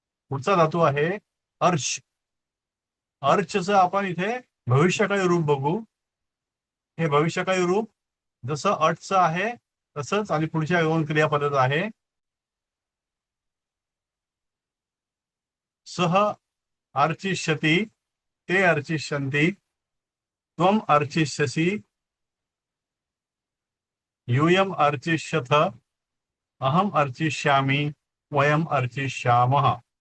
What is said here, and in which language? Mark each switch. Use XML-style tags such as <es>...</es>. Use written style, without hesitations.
<mr>पुढचा धातू आहे अर्च. अर्चचं आपण इथे भविष्यकाळी रूप बघू. हे भविष्यकाळी रूप जसं अटचं आहे तसंच आणि पुढच्या 2 क्रियापदाचं आहे.</mr> <sa>सह अर्चिष्यति, ते अर्चिष्यन्ति. त्वम अर्चिष्यसि, यूयम अर्चिष्यथ, अहम अर्चिष्यामि, वयम अर्चिष्यामः.</sa>